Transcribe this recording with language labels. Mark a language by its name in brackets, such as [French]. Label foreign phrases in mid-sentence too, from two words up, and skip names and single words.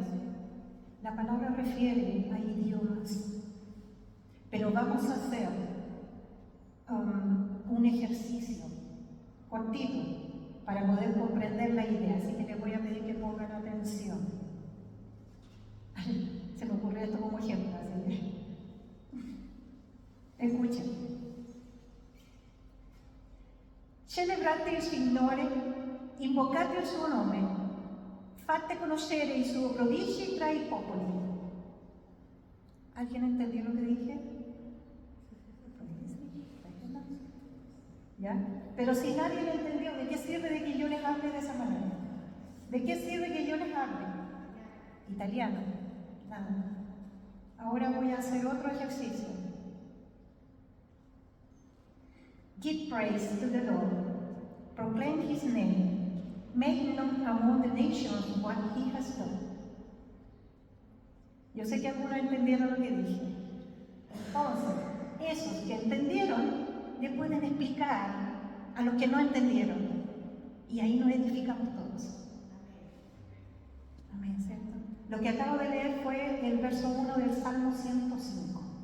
[Spanish] La palabra refiere a idiomas, pero vamos a hacer un ejercicio cortito para poder comprender la idea, así que les voy a pedir que pongan atención. Se me ocurrió esto como ejemplo, así que escuchen. [Italian] Celebrate il Signore, invocate il suo nome, fate conoscere i suoi prodigi tra i popoli. [Spanish] ¿Alguien entendió lo que dije? ¿Ya? Pero si nadie lo entendió, ¿de qué sirve de que yo les hable de esa manera? ¿De qué sirve que yo les hable? Italiano. Nada. Ahora voy a hacer otro ejercicio. [English] Give praise to the Lord. Proclaim His name. Make known among the nations what He has done. [Spanish] Yo sé que algunos entendieron lo que dije. Entonces, esos que entendieron le pueden explicar a los que no entendieron. Y ahí nos edificamos todos. Amén, ¿cierto? Lo que acabo de leer fue el verso 1 del Salmo 105.